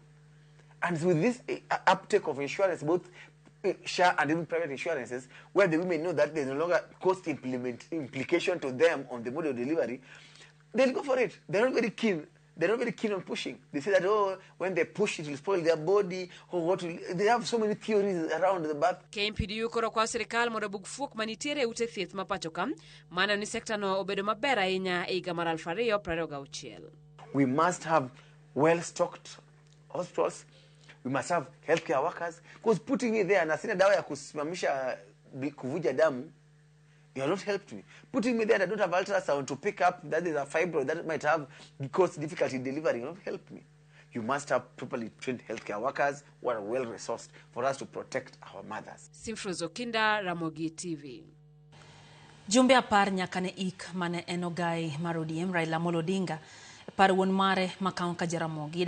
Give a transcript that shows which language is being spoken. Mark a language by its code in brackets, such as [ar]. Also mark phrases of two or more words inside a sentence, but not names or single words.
[en] And with this uptake of insurance, both SHA and even private insurances, where the women know that there's no longer cost implication to them on the mode of delivery, they'll go for it. They're not very keen. They're not very keen on pushing. They say that, oh, when they push, it will spoil their body, or what will... They have so many theories around the back. [luo] KMPDU koro kwa sirikal mondo bug fuok manitiere ute thieth ma pacho ka, mana ni sekta no obedo maber ahinya e higa mar 2026. [en] We must have well-stocked hospitals. We must have healthcare workers, because putting me there [sw] na sina dawa ya kusimamisha kuvuja damu, [en] you have not helped me. Putting me there and I don't have ultrasound to pick up that is a fibroid that might have cause difficulty in delivering, you have not helped me. You must have properly trained healthcare workers who are well resourced for us to protect our mothers. Simfrozo Kinda, Ramogi TV. [luo] Jumbe apar nyaka ne ik mane enogai mar ODM Raila Amolo Odinga par wuon mare makaon ka Jaramogi.